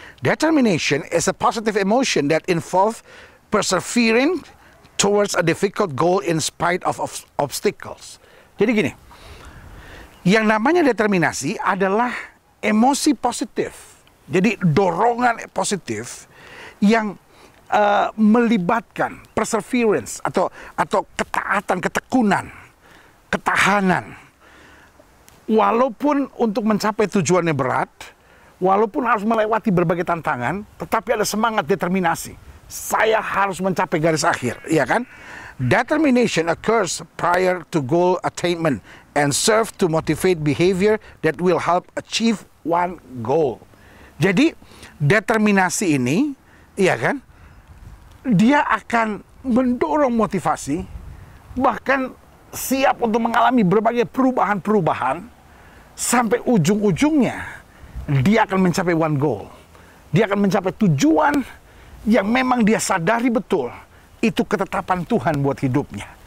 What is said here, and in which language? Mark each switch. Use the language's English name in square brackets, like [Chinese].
[English] Determination is a positive emotion that involves persevering towards a difficult goal in spite of obstacles. [Indonesian] Jadi gini, yang namanya determinasi adalah emosi positif. Jadi dorongan positif yang melibatkan perseverance atau ketaatan, ketekunan, ketahanan. Walaupun untuk mencapai tujuannya berat, walaupun harus melewati berbagai tantangan, tetapi ada semangat determinasi. Saya harus mencapai garis akhir, ya kan? [English] Determination occurs prior to goal attainment and serve to motivate behavior that will help achieve one goal. [Indonesian] Jadi, determinasi ini, ya kan? Dia akan mendorong motivasi, bahkan siap untuk mengalami berbagai perubahan-perubahan, sampai ujung-ujungnya, dia akan mencapai [English] one goal. [Indonesian] Dia akan mencapai tujuan yang memang dia sadari betul itu ketetapan Tuhan buat hidupnya.